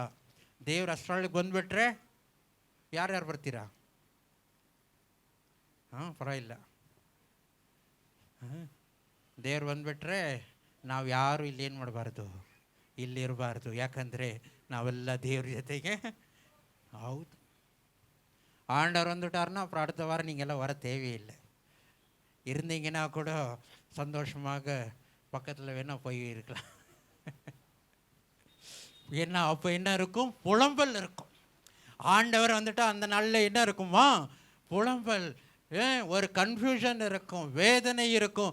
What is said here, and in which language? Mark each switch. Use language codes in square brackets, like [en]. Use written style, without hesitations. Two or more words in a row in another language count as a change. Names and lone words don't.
[kn] ದೇವ್ರು ಅಷ್ಟರೊಳಗೆ ಬಂದುಬಿಟ್ರೆ ಯಾರ್ಯಾರು ಬರ್ತೀರಾ? ಪರವಾಗಿಲ್ಲ. ದೇವ್ರು ಬಂದುಬಿಟ್ರೆ ನಾವು ಯಾರು ಇಲ್ಲಿ ಏನು ಮಾಡಬಾರ್ದು, ಇಲ್ಲಿರಬಾರ್ದು. ಯಾಕಂದರೆ ನಾವೆಲ್ಲ ದೇವ್ರ ಜೊತೆಗೆ. ಹೌದು, [ta] ஆண்டவர் வந்துட்டார்னா அப்புறம் அடுத்த வாரம் நீங்கள் எல்லாம் வர தேவையில்லை. இருந்தீங்கன்னா கூட சந்தோஷமாக பக்கத்தில் வேணால் போய் இருக்கலாம். ஏன்னா அப்போ என்ன இருக்கும், புலம்பல் இருக்கும். ஆண்டவர் வந்துட்டா அந்த நாளில் என்ன இருக்குமா, புலம்பல், ஒரு கன்ஃபியூஷன் இருக்கும், வேதனை இருக்கும்.